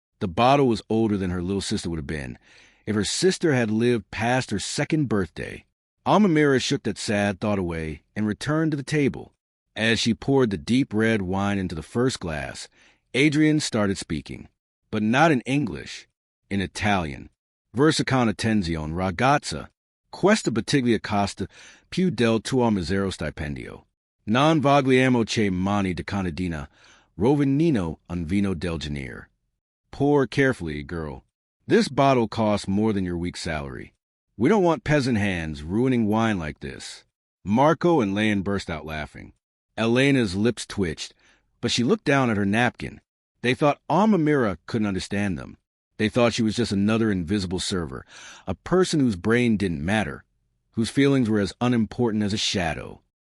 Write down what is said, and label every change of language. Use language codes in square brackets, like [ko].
[en] The bottle was older than her little sister would have been, if her sister had lived past her 2nd birthday. Amamira shook that sad thought away and returned to the table. As she poured the deep red wine into the first glass, Adrian started speaking, but not in English, in Italian. [it] Versa con attenzione, ragazza, questa bottiglia costa più del tuo misero stipendio. Non vogliamo che mani di canadina, rovinino un vino del genere. [en] Pour carefully, girl. This bottle costs more than your week's salary. We don't want peasant hands ruining wine like this. Marco and Leon burst out laughing. Elena's lips twitched, but she looked down at her napkin. They thought Amamira couldn't understand them. They thought she was just another invisible server, a person whose brain didn't matter, whose feelings were as unimportant as a shadow.